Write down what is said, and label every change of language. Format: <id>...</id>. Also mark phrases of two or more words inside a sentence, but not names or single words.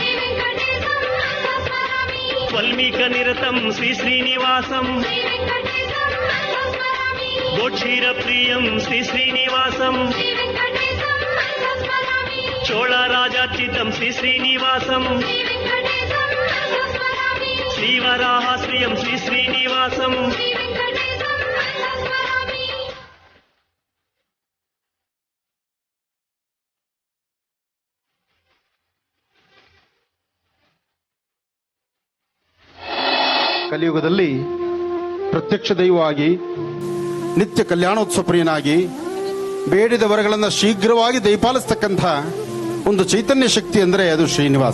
<sa>వల్మీక నిరతం శ్రీ శ్రీనివాసం గోక్షీర ప్రియం శ్రీ శ్రీనివాసం చోళ రాజార్చితం శ్రీ శ్రీనివాసం శ్రీవరాహశ్రియం శ్రీ శ్రీనివాసం</sa> <kn>ಕಲಿಯುಗದಲ್ಲಿ ಪ್ರತ್ಯಕ್ಷ ದೈವವಾಗಿ ನಿತ್ಯ ಕಲ್ಯಾಣೋತ್ಸವ ಪ್ರಿಯನಾಗಿ ಬೇಡಿದ ವರಗಳನ್ನು ಶೀಘ್ರವಾಗಿ ದಯಪಾಲಿಸ್ತಕ್ಕಂಥ ಒಂದು ಚೈತನ್ಯ ಶಕ್ತಿ ಅಂದರೆ ಅದು ಶ್ರೀನಿವಾಸ.</kn>